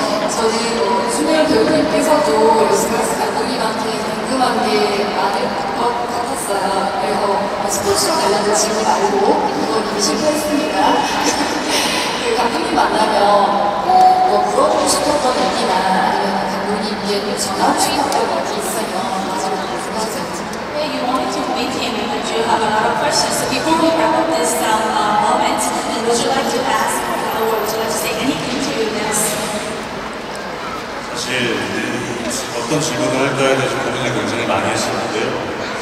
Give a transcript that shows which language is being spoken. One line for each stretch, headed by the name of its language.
Korean: 저는 손혜영 배우님께서도 로스카스 감독님한테 궁금한 게 많을 것 같았어요. 그래서 스포츠와 관련된 질문 말고 그건 이미 실패했습니다. 그 감독님 만나면 뭐 물어보고 싶었던 얘기나 아니면 감독님께 전하고 싶었던 얘기 있으면 마지막으로 말씀해주세요.
English: Yeah, you wanted to meet him, but you have a lot of questions. So before we wrap up this moment, would you like to ask, or would you like to say anything to this?
Korean: 사실 어떤 질문을 할까에 대해서 고민을 굉장히 많이 했었는데요.